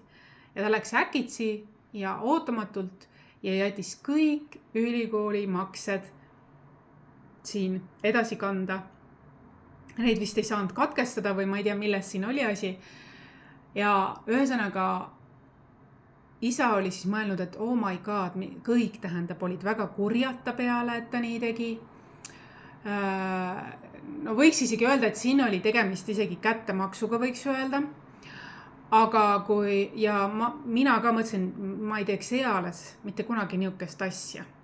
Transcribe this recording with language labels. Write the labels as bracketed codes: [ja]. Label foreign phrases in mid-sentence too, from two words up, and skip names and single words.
[et] Ja ta läks äkitsi ja ootamatult ja jättis kõik ülikooli maksed siin edasi kanda. Neid vist ei saanud katkestada või ma ei tea, milles siin oli asi. Ja ühesõnaga isa oli siis mõelnud, et [en] oh my god, [et] kõik tähendab, olid väga kurjad ta peale, et ta nii tegi. No võiks isegi öelda, et siin oli tegemist isegi kättemaksuga, võiks öelda. Aga mina ka mõtlesin, ma ei teeks eales mitte kunagi niisugust asja.